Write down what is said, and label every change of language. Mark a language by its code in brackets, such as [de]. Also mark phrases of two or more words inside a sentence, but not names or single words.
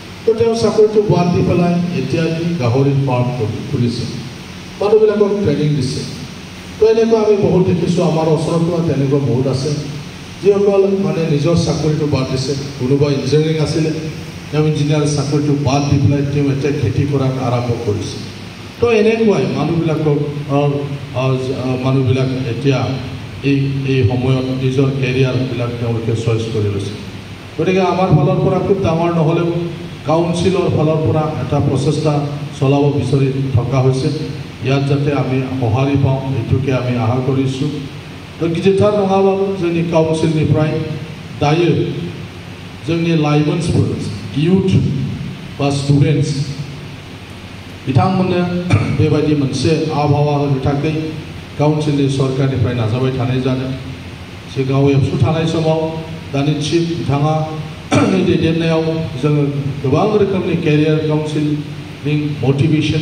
[as] তো তেওঁ চাকৰিটো বাদ দি পেলাই এতিয়া গাহৰিৰ ফাৰ্ম খুলিছে মানুহবিলাকক ট্ৰেইনিং দিছে তো এনেকুৱা আমি বহুত দেখিছোঁ আমাৰ ওচৰতো তেনেকুৱা বহুত আছে যিসকল মানে নিজৰ চাকৰিটো বাদ দিছে কোনোবা ইঞ্জিনিয়াৰিং আছিলে তেওঁ ইঞ্জিনিয়াৰ চাকৰিটো বাদ দি পেলাই তেওঁ এতিয়া খেতি কৰাত আৰম্ভ কৰিছে তো এনেকুৱাই মানুহবিলাক এতিয়া এই সময়ত নিজৰ কেৰিয়াৰবিলাক তেওঁলোকে চইচ কৰি লৈছে গতিকে আমাৰ ফালৰ পৰা খুব ডাঙৰ নহ'লেও কাউন্সিলৰ ফালৰ পৰা এটা প্ৰচেষ্টা চলাব বিচাৰি থকা হৈছে ইয়াত যাতে আমি সঁহাৰি পাওঁ এইটোকে আমি আশা কৰিছোঁ তো [brx] गिदिरथार नङाबाबो जोंनि काउन्सिलनिफ्राय दायो जोंनि लाइमोनफोर इयुथ बा स्टुडेन्ट्स बिथांमोननो बेबायदि मोनसे आबहावा होनो थाखाय काउन्सिलनि सरकारनिफ्राय नाजाबाय थानाय जादों सिगाङाव एबसु थानाय समाव दानि चिफ बिथाङा दैदेननायाव जोङो गोबां रोखोमनि [en] career counselling motivation